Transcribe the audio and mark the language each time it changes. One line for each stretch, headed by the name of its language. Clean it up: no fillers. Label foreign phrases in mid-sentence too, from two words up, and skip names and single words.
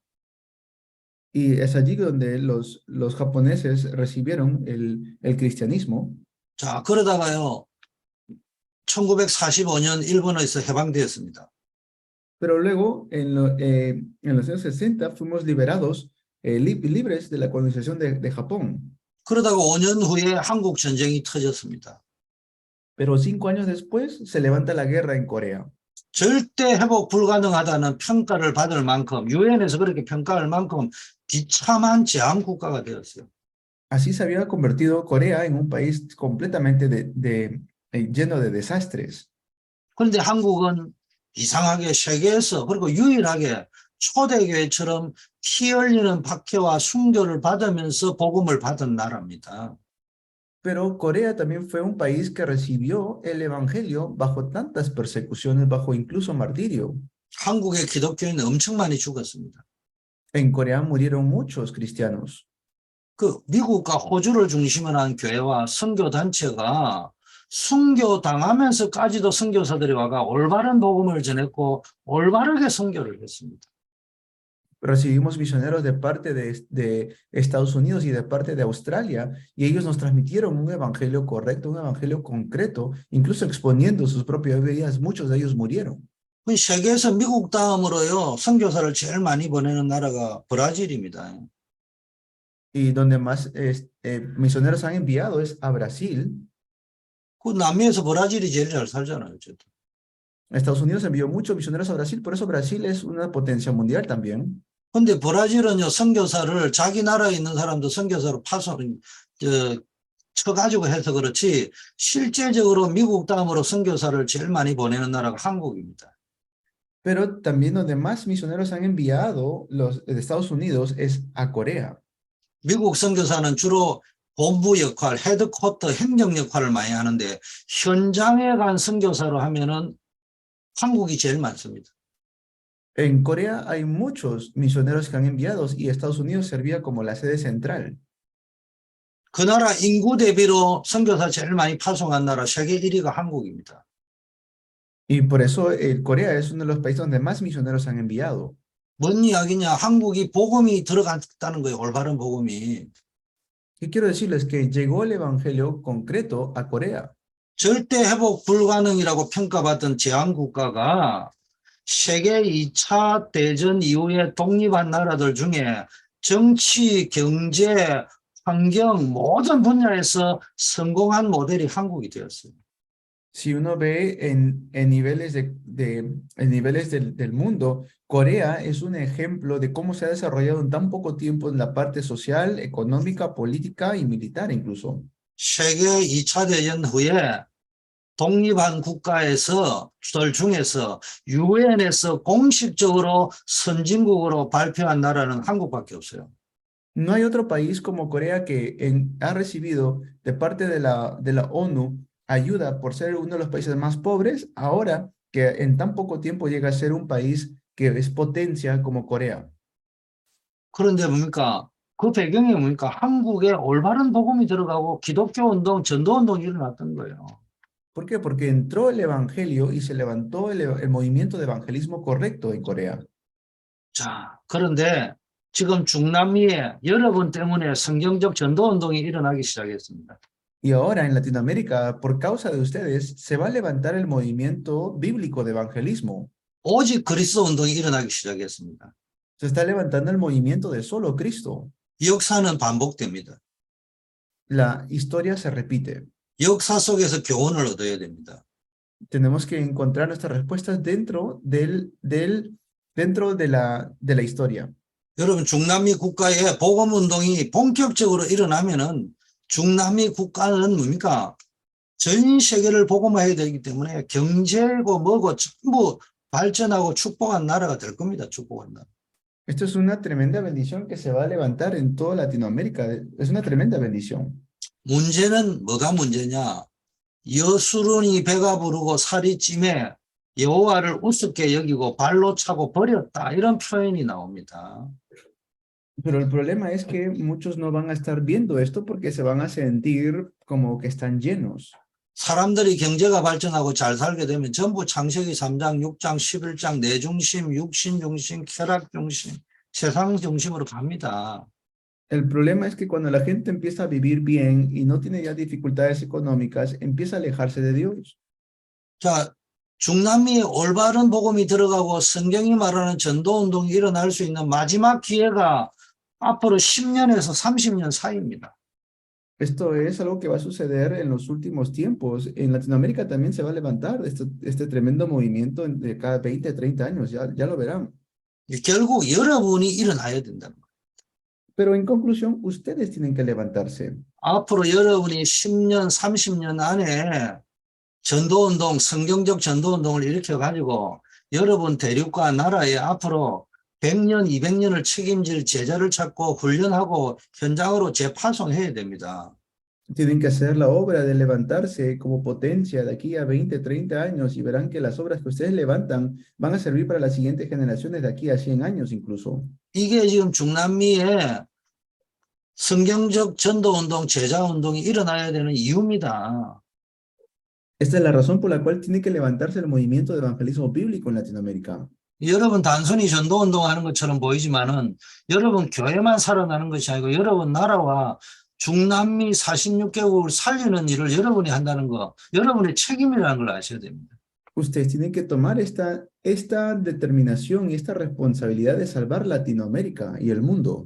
Spanish: Y es allí donde los japoneses recibieron el cristianismo.
Korean: 자, 그러다가요, 1945년 일본에서 해방되었습니다.
Spanish: Pero luego, en los años 60, fuimos liberados, libres de la colonización de Japón.
Korean: 그러다가 5년 후에 한국 전쟁이 터졌습니다.
Spanish: Pero 5 años después, se levanta la guerra en Corea.
Korean: 절대 회복 불가능하다는 평가를 받을 만큼, 유엔에서 그렇게 평가할 만큼 비참한 제한 국가가 되었어요.
Spanish: Así se había convertido Corea en un país completamente lleno de desastres.
Korean: 그런데 한국은 이상하게 세계에서 그리고 유일하게 초대교회처럼 피 흘리는 박해와 순교를 받으면서 복음을 받은 나라입니다.
Spanish: Pero Corea también fue un país que recibió el evangelio bajo tantas persecuciones, bajo incluso martirio.
Korean: 한국의 기독교인은 엄청 많이 죽었습니다.
Spanish: En Corea murieron muchos cristianos.
Korean: 그 미국과 호주를 중심으로 한 교회와 선교 단체가 순교 당하면서까지도 선교사들이 와가 올바른 복음을 전했고 올바르게 선교를 했습니다.
Spanish: Recibimos misioneros de parte de Estados Unidos y de parte de Australia, y ellos nos transmitieron un evangelio correcto, un evangelio concreto, incluso exponiendo sus propias vidas. Muchos de ellos murieron.
Korean: 세계에서 미국 다음으로요, 선교사를 제일 많이 보내는 나라가 브라질입니다.
Spanish: Y donde más misioneros han enviado es a Brasil.
Korean: 그 남미에서 브라질이 제일 잘 살잖아요. 어쨌든.
Spanish: Estados Unidos envió muchos misioneros a Brasil, por eso Brasil es una potencia mundial también.
Korean: 근데 브라질은요, 선교사를 자기 나라에 있는 사람도 선교사로 쳐가지고 해서 그렇지, 실제적으로 미국 다음으로 선교사를 제일 많이 보내는 나라가 한국입니다.
Spanish: Pero también donde más misioneros han enviado los de Estados Unidos es a Corea.
Korean: 미국 선교사는 주로 본부 역할, 헤드쿼터 행정 역할을 많이 하는데 현장에 간 선교사로 하면은 한국이 제일 많습니다.
Spanish: En Corea hay muchos misioneros que han enviado y Estados Unidos servía como la sede central.
Korean: 그 나라 인구 대비로 선교사 제일 많이 파송한 나라 세계 1위가 한국입니다.
Spanish: Y por eso Corea es uno de los países donde más misioneros han enviado.
Korean: 뭔 이야기냐? 한국이 복음이 들어갔다는 거예요. 올바른 복음이.
Spanish: ¿Qué quiero decirles? Que llegó el evangelio concreto a Corea.
Korean: 절대 회복 불가능이라고 평가받던 제한국가가 세계 2차 대전 이후에 독립한 나라들 중에 정치, 경제, 환경 모든 분야에서 성공한 모델이 한국이 되었어요.
Spanish: Si uno ve en niveles, en niveles del mundo, Corea es un ejemplo de cómo se ha desarrollado en tan poco tiempo en la parte social, económica, política y militar incluso.
Korean: 세계 2차 대전 후에 독립한 국가에서 중에서 유엔에서 공식적으로 선진국으로 발표한 나라는 한국밖에 없어요.
Spanish: No hay otro país como Corea que ha recibido de parte de la ONU ayuda por ser uno de los países más pobres, ahora que en tan poco tiempo llega a ser un país que es potencia como Corea.
Korean: 그런데 뭡니까? 그 배경이 뭡니까? 한국에 올바른 복음이 들어가고 기독교 운동, 전도 운동이 일어났던 거예요.
Spanish: ¿Por qué? Porque entró el evangelio y se levantó el movimiento de evangelismo correcto en Corea.
Korean: 자, 그런데 지금 중남미에 여러분 때문에 성경적 전도 운동이 일어나기 시작했습니다.
Spanish: Y ahora en Latinoamérica, por causa de ustedes, se va a levantar el movimiento bíblico de evangelismo.
Korean: 오직 그리스도 운동이 일어나기 시작했습니다.
Spanish: Se está levantando el movimiento de solo Cristo.
Korean: 역사는 반복됩니다.
Spanish: La historia se repite.
Korean: 역사 속에서 교훈을 얻어야 됩니다.
Spanish: Tenemos que encontrar nuestras respuestas dentro de la historia.
Korean: 여러분, 중남미 국가에 복음 운동이 본격적으로 일어나면은 중남미 국가는 뭡니까? 전 세계를 복음화해야 되기 때문에 경제고 뭐고 전부 발전하고 축복한 나라가 될 겁니다. 축복한 나라.
Spanish: Esto es una tremenda bendición que se va a levantar en toda Latinoamérica. Es una tremenda bendición.
Korean: 문제는 뭐가 문제냐? 여수론이 배가 부르고 살이 찜해 여호와를 우습게 여기고 발로 차고 버렸다. 이런 표현이 나옵니다.
Spanish: Pero el problema es que muchos no van a estar viendo esto porque se van a sentir como que están llenos.
Korean: 사람들이 경제가 발전하고 잘 살게 되면 전부 창세기 3장, 6장, 11장 내 중심, 육신 중심, 쾌락 중심, 세상 중심으로 갑니다.
Spanish: El problema es que cuando la gente empieza a vivir bien y no tiene ya dificultades económicas, empieza a alejarse de Dios.
Korean: 자, 중남미에 올바른 복음이 들어가고 성경이 말하는 전도운동이 일어날 수 있는 마지막 기회가 앞으로 10년에서 30년 사이입니다.
Spanish: Esto es algo que va a suceder en los últimos tiempos. En Latinoamérica también se va a levantar este tremendo movimiento de cada 20, 30 años, ya lo verán.
Korean: 결국 여러분이 일어나야 된다.
Spanish: Pero en conclusión, ustedes tienen que levantarse.
Korean: 앞으로 여러분이 10년, 30년 안에 전도운동, 성경적 전도운동을 일으켜가지고 여러분 대륙과 나라에 앞으로 100년, 200년을 책임질 제자를 찾고 훈련하고 현장으로 재파송해야 됩니다.
Spanish: Tienen que hacer la obra de levantarse como potencia de aquí a 20, 30 años y verán que las obras que ustedes levantan van a servir para las siguientes generaciones de aquí a 100 años incluso.
Korean: 이게 지금 중남미에 성경적 전도운동, 제자운동이 일어나야 되는 이유입니다.
Spanish: Esta es la razón por la cual tiene que levantarse el movimiento de evangelismo bíblico en Latinoamérica.
Korean: 여러분 단순히 전도운동하는 것처럼 보이지만은 여러분 교회만 살아나는 것이 아니고 여러분 나라와 중남미 46개국을 살리는 일을 여러분이 한다는 거, 여러분의 책임이라는 걸 아셔야 됩니다.
Spanish: Ustedes tienen que tomar esta determinación y esta responsabilidad de salvar Latinoamérica y el mundo.